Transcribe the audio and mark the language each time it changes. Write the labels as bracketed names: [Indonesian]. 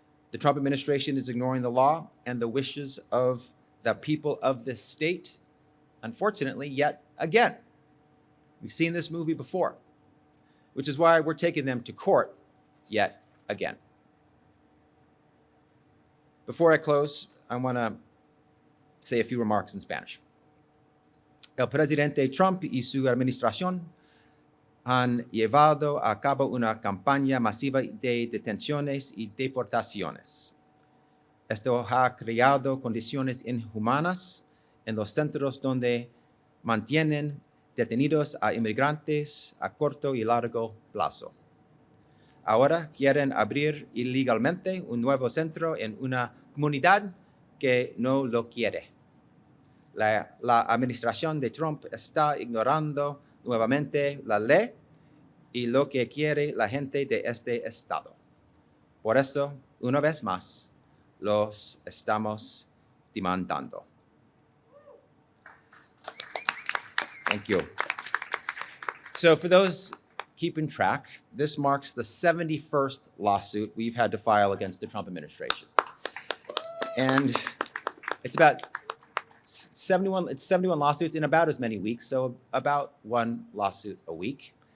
[English] The Trump administration is ignoring the law and the wishes of the people of this state, unfortunately, yet again. We've seen this movie before, which is why we're taking them to court yet again. Before I close, I want to say a few remarks in Spanish. [Spanish] El presidente Trump y su administración han llevado a cabo una campaña masiva de detenciones y deportaciones. Esto ha creado condiciones inhumanas en los centros donde mantienen detenidos a inmigrantes a corto y largo plazo. Ahora quieren abrir ilegalmente un nuevo centro en una comunidad que no lo quiere. La administración de Trump está ignorando nuevamente la ley y lo que quiere la gente de este estado. Por eso, una vez más, los estamos demandando. [English] Thank you. So for those keeping track, this marks the 71st lawsuit we've had to file against the Trump administration. And it's about 71 lawsuits in about as many weeks, so about one lawsuit a week.